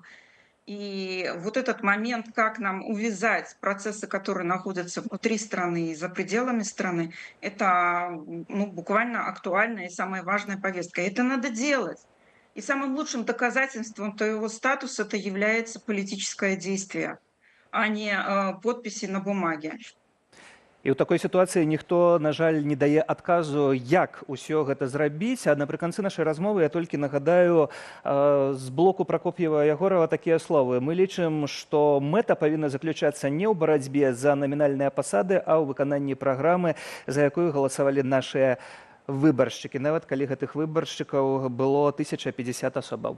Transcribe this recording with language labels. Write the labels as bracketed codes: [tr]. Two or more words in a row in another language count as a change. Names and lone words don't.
[ru] И вот этот момент, как нам увязать процессы, которые находятся внутри страны и за пределами страны, это буквально актуальная и самая важная повестка. И это надо делать. И самым лучшим доказательством твоего статуса это является политическое действие, а не подписи на бумаге. [be] І ў такой сітуацыі ніхто, на жаль, не дае адказу, як усё гэта зрабіць. А напрыканцы нашай размовы я толькі нагадаю з блоку Прокоп'ева-Ягорова такія словы. Мы лічым, што мэта павінна заключацца не ў барацьбе за намінальныя пасады, а ў выкананні праграмы, за якую галасавалі нашыя выбаршчыкі, нават калі гэтых выбаршчыкаў было 1050 асобаў.